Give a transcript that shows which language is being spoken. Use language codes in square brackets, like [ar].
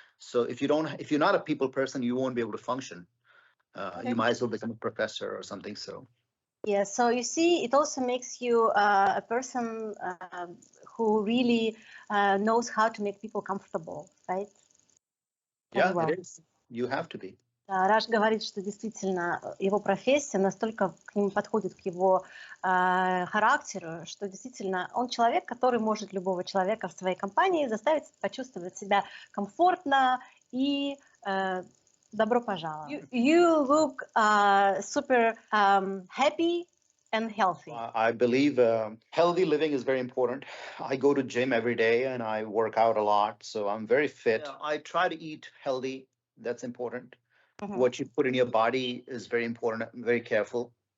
[en] So if you're not a people person, you won't be able to function. You might as well become a professor or something. So yeah, so you see, it also makes you a person who really knows how to make people comfortable, right? Yeah, it is. You have to be. [ru] Раш говорит, что действительно его профессия настолько к нему подходит, к его характеру, что действительно он человек, который может любого человека в своей компании заставить почувствовать себя комфортно и добро пожаловать. [en] You look super happy and healthy. I believe healthy living is very important. I go to gym every day and I work out a lot, so I'm very fit. I try to eat healthy. That's important. What you put in your body is very important. I'm very careful.